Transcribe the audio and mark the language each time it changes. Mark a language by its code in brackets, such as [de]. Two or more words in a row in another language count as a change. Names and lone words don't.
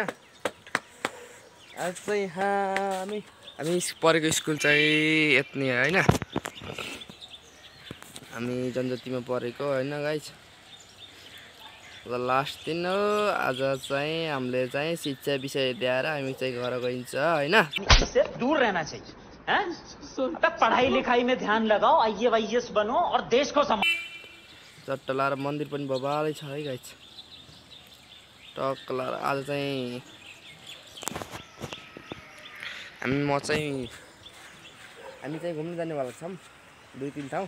[ne] आज चाहिँ हामी पढेको स्कुल चाहिँ यत्नी होइन। हामी जनजातिमा पढेको होइन गाइस। ल लास्ट दिन हो आज चाहिँ। हामीले चाहिँ शिक्षा विषय दिएर हामी चाहिँ घर गइन्छ होइन। [hi] इससे दूर रहना चाहिए हैं? तब पढ़ाई लिखाई में ध्यान लगाओ, IAS बनो और देश को [ne] चट्ट लाएर मन्दिर पनि बबालै छ है गाइस। टक्क लाएर आज चाहिँ हामी चाहिँ घुम्न जानेवाला छौँ 2-3 ठाउँ।